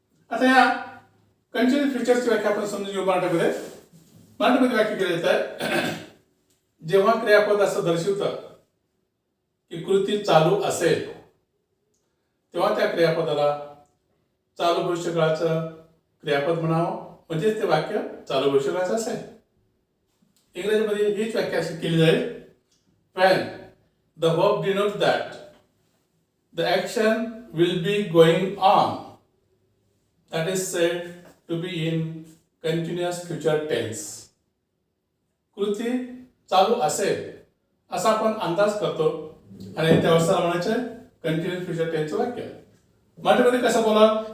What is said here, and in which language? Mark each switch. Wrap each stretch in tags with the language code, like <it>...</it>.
<mr>आता या कंटिन्युअस फ्युचरची व्याख्या आपण समजून घेऊ. मराठीमध्ये व्याख्या केली जाते जेव्हा क्रियापद असं दर्शवतं की कृती चालू असेल तेव्हा त्या क्रियापदाला चालू भविष्यकाळाचं क्रियापद म्हणावं, म्हणजे ते वाक्य चालू भविष्यकाळाचं असेल. इंग्रजीमध्ये हीच व्याख्या अशी केली जाईल.</mr> <en>When the verb denotes that the action will be going on, that is said to be in continuous future tense.</en> <mr>कृती चालू असेल असा आपण अंदाज करतो आणि त्या अवस्थेला म्हणायचं कंटिन्युअस फ्युचर टेन्सचं वाक्य. मराठीमध्ये कसं बोला?</mr>